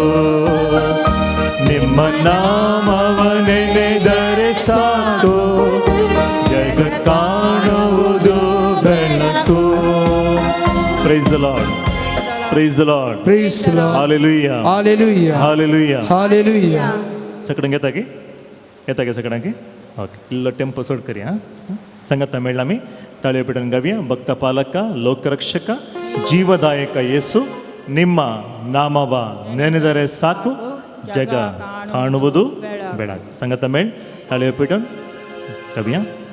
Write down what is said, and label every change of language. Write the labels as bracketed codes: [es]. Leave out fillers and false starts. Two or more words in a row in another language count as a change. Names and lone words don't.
[kn] ನಿಮ್ಮ ನಾಮವನೆನೆದರೆ ಸಾಕು ಜಗ ಕಾಣುವುದು ಬೆಳಕು. [en] Praise the Lord, Praise the Lord, Praise the Lord. [kn] ಹಾಲೆಲೂಯಾ, ಹಾಲೆಲೂಯಾ, ಹಾಲೆಲೂಯಾ, ಹಾಲೆಲೂಯಾ. [kok] सकडे घेता की सगळ्यांक ओके इल्लो टेम्पो सोड करी हां संगत मेळ्ळा आमी ताळयो पिटून गावया. [kn] ಭಕ್ತ ಪಾಲಕ ಲೋಕರಕ್ಷಕ ಜೀವದಾಯಕ ಯೇಸು ನಿಮ್ಮ ನಾಮವ ನೆನೆದರೆ ಸಾಕು ಜಗ ಕಾಣುವುದು ಬೆಳಕು. [kok] संगत मेळ ताळयो पिटून गावया.